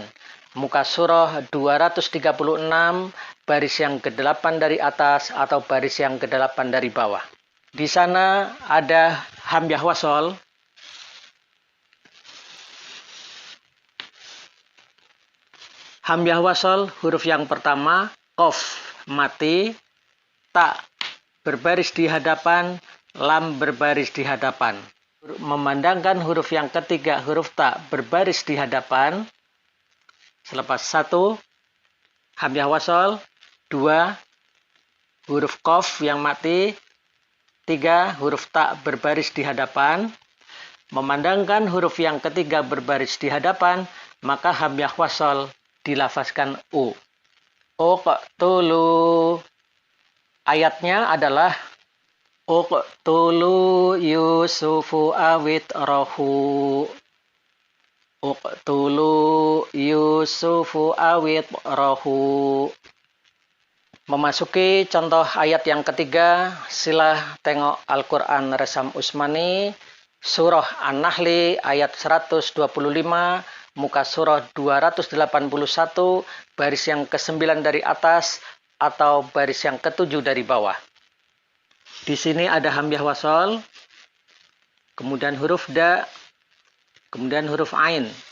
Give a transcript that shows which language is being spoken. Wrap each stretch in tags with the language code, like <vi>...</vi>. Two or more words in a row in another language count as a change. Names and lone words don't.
<ms>Muka surah 236, baris yang ke-8 dari atas atau baris yang ke-8 dari bawah. Di sana ada hamzah wasol. Hamzah wasol huruf yang pertama, qaf mati, ta berbaris di hadapan, lam berbaris di hadapan. Memandangkan huruf yang ketiga, huruf ta berbaris di hadapan. Selepas 1, hamzah wasol, 2, huruf qaf yang mati, 3, huruf ta berbaris di hadapan. Memandangkan huruf yang ketiga berbaris di hadapan, maka hamzah wasol dilafazkan u.</ms> <ar>Uqtulu.</ar> <ms>Ayatnya adalah</ms> <ar>اقتلوا يوسف أو اطرحوه. اقتلوا يوسف أو اطرحوه.</ar> <ms>Memasuki contoh ayat yang ketiga, sila tengok Al-Quran Resam Usmani, surah An-Nahli ayat 125, muka surah 281, baris yang ke-9 dari atas atau baris yang ke-7 dari bawah. Di sini ada hamzah wasol, kemudian huruf da, kemudian huruf ain.</ms>